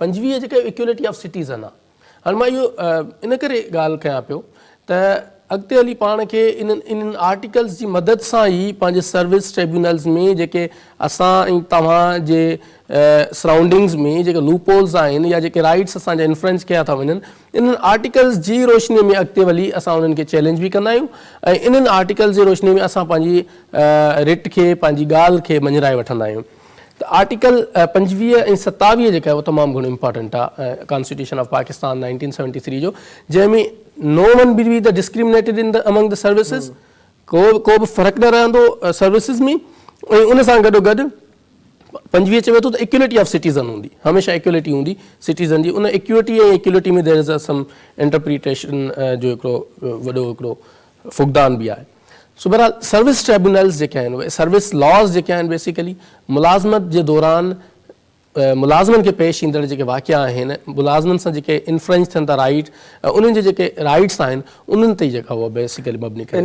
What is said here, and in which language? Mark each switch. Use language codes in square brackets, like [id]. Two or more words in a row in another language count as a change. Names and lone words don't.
[sd] 25 जेका [en] equality of citizen [sd] आहे। हाणे मां इहो इन करे ॻाल्हि कयां पियो त अॻिते हली पाण खे इन्हनि आर्टिकल्स जी मदद सां ई पंहिंजे [en] service tribunals [sd] में जेके असां ऐं तव्हां जे सराउंडिंग्स में जेके लूपहोल्स आहिनि या जेके राइट्स असांजा इन्फ्रेंच कया था वञनि, इन्हनि आर्टिकल्स जी रोशनी में अॻिते वञी असां उन्हनि खे चैलेंज बि कंदा आहियूं ऐं इन्हनि आर्टिकल्स जी रोशनी में असां पंहिंजी रिट खे, पंहिंजी ॻाल्हि खे मञराए वठंदा आहियूं। त आर्टिकल 25 ऐं 27 जेका आहे उहो तमामु घणो इम्पॉर्टेंट आहे [en] constitution of Pakistan [sd] 1973 जो, जंहिंमें [en] no one be the discriminated in the among the services, [sd] को बि फ़र्क़ु न रहंदो सर्विसिस में। ऐं उन सां गॾोगॾु 25 चवे थो त [en] equality of citizen [sd] हूंदी, हमेशह इक्वलिटी हूंदी सिटीज़न जी। उन इक्विटी ऐं इक्वलिटी में [en] there is some interpretation [sd] जो हिकिड़ो वॾो हिकिड़ो फुक़दान बि आहे। सो बहरहाल [en] service tribunals [sd] जेके आहिनि उहे [en] service laws [sd] जेके आहिनि बेसिकली मुलाज़मत जे दौरान मुलाज़िमनि खे पेश ईंदड़ जेके वाक़िया आहिनि, मुलाज़िमनि सां जेके इन्फ्रेंच थियनि था राइट, उन्हनि जे जेके राइट्स आहिनि उन्हनि ते जेका उहा बेसिकली मबनी करे।